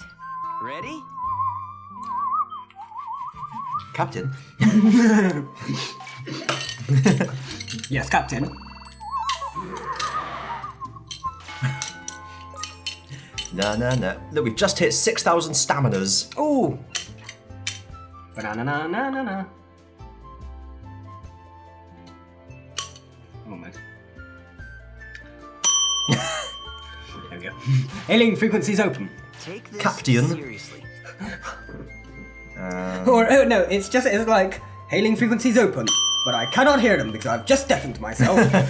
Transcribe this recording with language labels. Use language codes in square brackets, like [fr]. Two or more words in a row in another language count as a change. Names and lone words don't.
[en] Ready? Captain. Yes, Captain. No. Look, we've just hit 6,000 staminas. Ooh. Ba-na-na-na-na-na. Almost. There we go. Hailing frequencies open. Take this Captain. seriously. Or oh no, it's like hailing frequencies open, but I cannot hear them because I've just deafened myself.